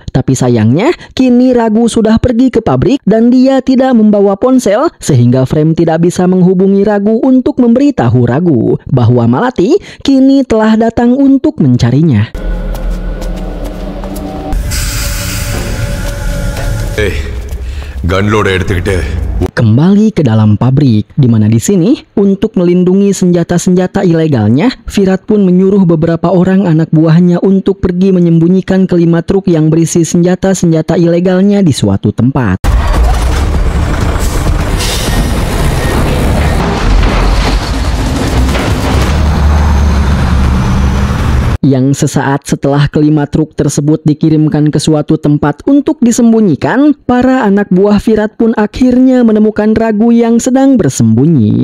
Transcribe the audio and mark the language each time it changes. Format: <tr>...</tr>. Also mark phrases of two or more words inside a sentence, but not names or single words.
<id>Tapi sayangnya kini Ragu sudah pergi ke pabrik dan dia tidak membawa ponsel, sehingga Frame tidak bisa menghubungi Ragu untuk memberitahu Ragu bahwa Malati kini telah datang untuk mencarinya.</id> <ta>கன் லோட எடுத்துக்கிட்டு</ta> <id>kembali ke dalam pabrik, di mana di sini untuk melindungi senjata-senjata ilegalnya, Virat pun menyuruh beberapa orang anak buahnya untuk pergi menyembunyikan kelima truk yang berisi senjata-senjata ilegalnya di suatu tempat. Yang sesaat setelah kelima truk tersebut dikirimkan ke suatu tempat untuk disembunyikan, para anak buah Virat pun akhirnya menemukan Raghu yang sedang bersembunyi.</id>